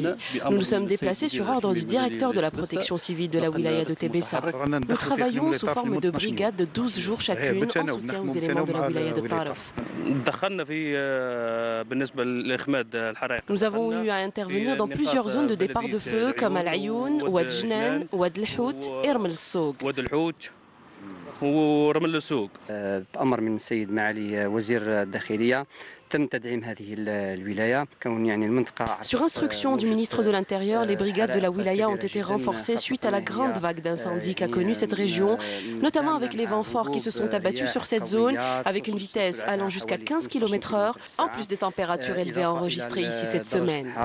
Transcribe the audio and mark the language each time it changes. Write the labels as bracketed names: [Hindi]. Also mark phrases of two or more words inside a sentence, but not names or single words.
[French] Nous nous sommes déplacés sur ordre du directeur de la protection civile de la wilaya de Tébessa. Nous travaillons sous forme de brigades de 12 jours chacune en soutien aux éléments de la wilaya de Tarf. Nous avons eu à intervenir dans plusieurs zones de départ de feu comme Al-Ayoun, Ouad Jnan, Ouad El-Hout et Rmel Soug. [Arabic] ورمل السوق بأمر من السيد معالي وزير الداخلية تم تدعيم هذه الولاية كون يعني المنطقة. [French] Sur instruction du ministre de l'Intérieur, les brigades de la wilaya ont été renforcées suite à la grande vague d'incendies qu'a connue cette région, notamment avec les vents forts qui se sont abattus sur cette zone avec une vitesse allant jusqu'à 15 km/h, en plus des températures élevées enregistrées ici cette semaine.